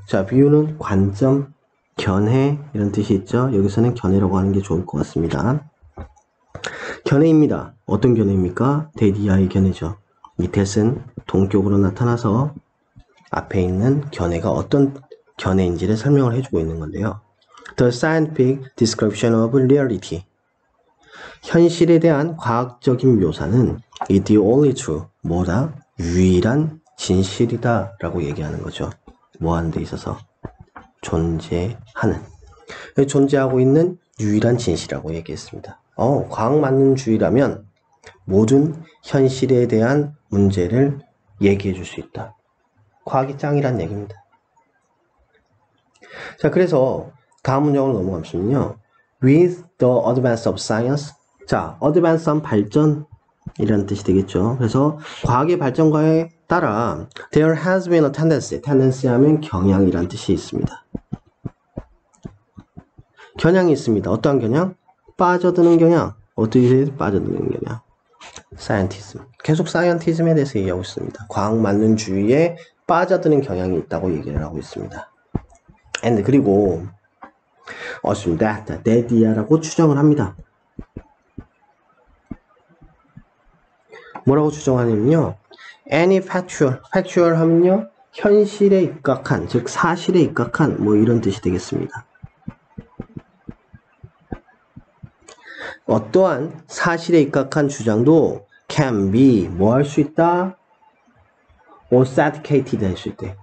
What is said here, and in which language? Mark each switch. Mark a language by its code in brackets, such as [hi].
[ko] 자, view는 관점, 견해 이런 뜻이 있죠. 여기서는 견해라고 하는 게 좋을 것 같습니다. 견해입니다. 어떤 견해입니까? 대디아의 견해죠. 이 that은 동격으로 나타나서 앞에 있는 견해가 어떤 견해인지를 설명을 해주고 있는 건데요. [en] The scientific description of reality. [ko] 현실에 대한 과학적인 묘사는 [en] is the only true. [ko] 뭐다? 유일한 진실이다 라고 얘기하는 거죠. 뭐 하는 데 있어서? 존재하는. 존재하고 있는 유일한 진실이라고 얘기했습니다. 과학만능주의라면 모든 현실에 대한 문제를 얘기해 줄 수 있다. 과학이 짱이란 얘기입니다. 자, 그래서 다음 문장으로 넘어가면요. [en] With the advance of science. [ko] 자, advance한 발전이라는 뜻이 되겠죠. 그래서 과학의 발전과에 따라 [en] there has been a tendency. [ko] tendency 하면 경향이라는 뜻이 있습니다. 경향이 있습니다. 어떠한 경향? 빠져드는 경향. 어떻게 빠져드는 경향? scientism. 계속 scientism에 대해서 얘기하고 있습니다. 과학만능주의에 빠져드는 경향이 있다고 얘기를 하고 있습니다. and 그리고 [en] assume that [ko] 이라고 추정을 합니다. 뭐라고 추정하냐면요. [en] any factual 하면요. [ko] 현실에 입각한, 즉 사실에 입각한 뭐 이런 뜻이 되겠습니다. 어떠한 사실에 입각한 주장도 [en] can be [ko] 뭐 할 수 있다? authenticated 할 수 있대.